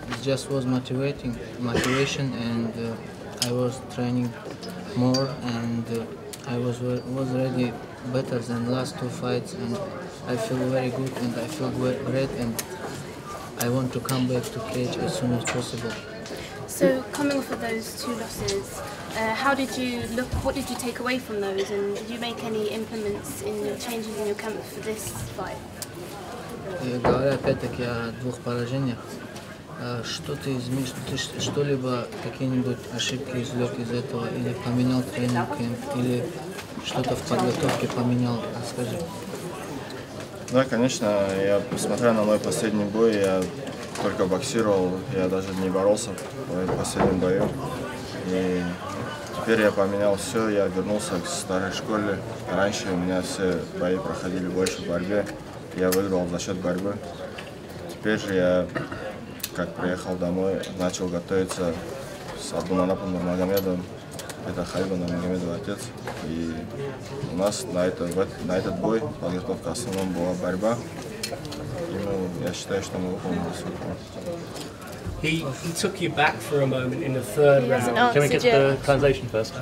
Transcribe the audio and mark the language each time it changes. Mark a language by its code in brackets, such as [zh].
[en] It just was motivation, and I was training more, and I was ready better than last 2 fights, and I feel very good and I feel great, and I want to come back to cage as soon as possible. So coming off of those 2 losses, how did you look? What did you take away from those, and did you make any implements in your changes in your camp for this fight? [ru] Говоря опять-таки о 2 поражениях, что ты изменишь, ты что-либо, какие-нибудь ошибки извлек из этого, или поменял тренинг, или что-то в подготовке поменял, скажи. Да, конечно, несмотря на мой последний бой, я только боксировал, я даже не боролся в моем последнем бою. И теперь я поменял все, я вернулся к старой школе. Раньше у меня все бои проходили больше в борьбе, я выиграл за счет борьбы. Теперь же я, как приехал домой, начал готовиться с Абдулманапом Нурмагомедовым. Это Хабиб Нурмагомедов отец. И у нас на этот бой подготовка в основном была борьба. И я считаю, что мы выполнили свой план. [en] He took you back for a moment in the 3rd round. Can we get the translation first?